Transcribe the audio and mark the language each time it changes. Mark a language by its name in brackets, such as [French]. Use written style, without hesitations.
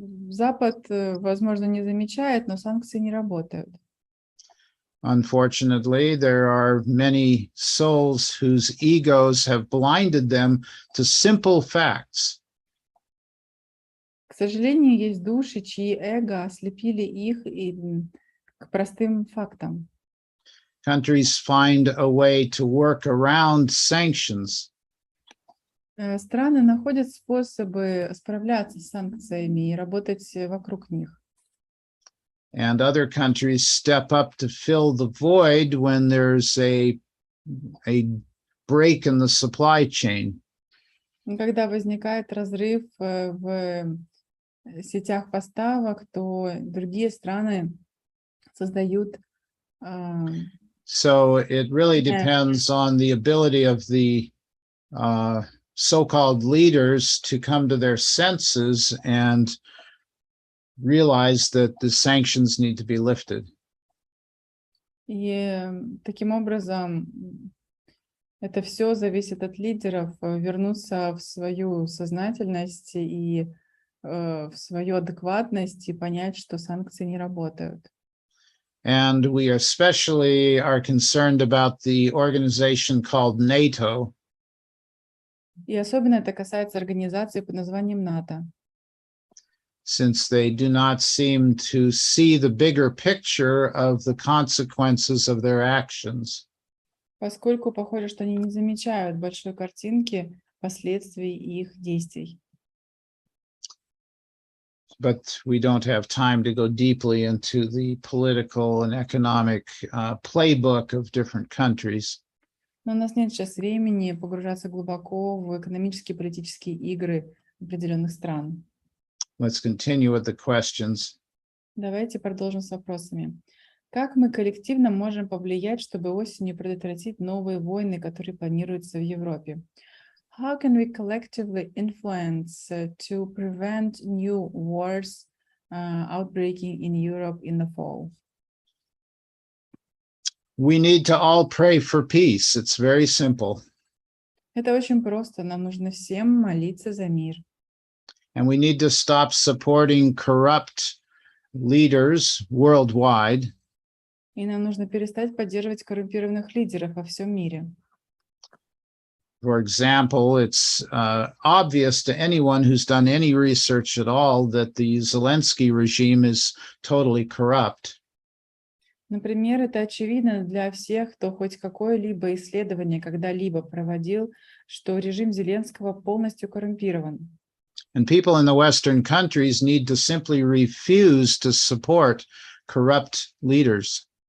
[Russian] Запад, возможно, не замечает, но санкции не работают. [English] Unfortunately, there are many souls whose egos have blinded them to simple facts. [Russian] К сожалению, есть души, чьи эго ослепили их к простым фактам. [English] Countries find a way to work around sanctions. [Russian] Страны находят способы справляться с санкциями и работать вокруг них. [English] And other countries step up to fill the void when there's a break in the supply chain. [Russian] Когда возникает разрыв в сетях поставок, то другие страны создают [English] So it really depends on the ability of the so-called leaders to come to their senses and realize that the sanctions need to be lifted. [Russian] И таким образом это все зависит от лидеров вернуться в свою сознательность и в свою адекватность и понять, что санкции не работают. [English] And we especially are concerned about the organization called NATO. [Russian] И особенно это касается организации под названием НАТО. [English] Since they do not seem to see the bigger picture of the consequences of their actions. [Russian] Поскольку похоже, что они не замечают большой картинки последствий их действий. [English] But we don't have time to go deeply into the political and economic playbook of different countries. [Russian] Но у нас нет сейчас времени погружаться глубоко в экономические и политические игры определенных стран. [English] Let's continue with the questions. [Russian] Давайте продолжим с вопросами. Как мы коллективно можем повлиять, чтобы осенью предотвратить новые войны, которые планируются в Европе? [English] How can we collectively influence to prevent new wars outbreaking in Europe in the fall? We need to all pray for peace. It's very simple. [Russian] Это очень просто. Нам нужно всем молиться за мир. [English] And we need to stop supporting corrupt leaders worldwide. [Russian] И нам нужно перестать поддерживать коррумпированных лидеров во всем мире. [English] For example, it's obvious to anyone who's done any research at all that the Zelensky regime is totally corrupt. [Russian] Например, это очевидно для всех, кто хоть какое-либо исследование когда-либо проводил, что режим Зеленского полностью коррумпирован. [English] And people in the Western countries need to simply refuse to support corrupt leaders.